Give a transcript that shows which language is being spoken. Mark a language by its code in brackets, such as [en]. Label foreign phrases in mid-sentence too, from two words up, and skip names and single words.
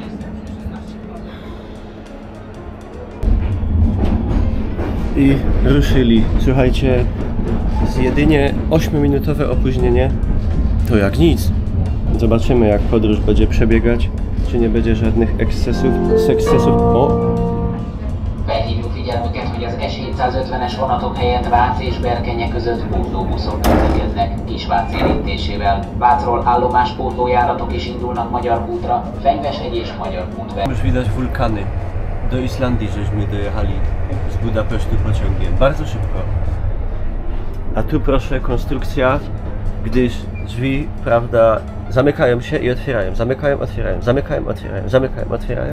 [pl] I ruszyli. Słuchajcie, z jedynie 8-minutowe opóźnienie to jak nic. Zobaczymy, jak podróż będzie przebiegać, czy nie będzie żadnych ekscesów, sekscesów. O! [hu] Felhívjuk figyelmüket, hogy az S750-es vonatok helyett Vác és Berkenye között pótlóbuszok közlekednek Kisvác érintésével. Vácról állomáspótlójáratok is indulnak Magyar kútra, Fenyveshegy és Magyar kút. [pl] Już widać wulkany. Do Islandii żeśmy dojechali z Budapesztu pociągiem. Bardzo szybko. A tu proszę konstrukcja, gdyż drzwi, prawda, zamykają się i otwierają, zamykają, otwierają, zamykają, otwierają, zamykają, otwierają.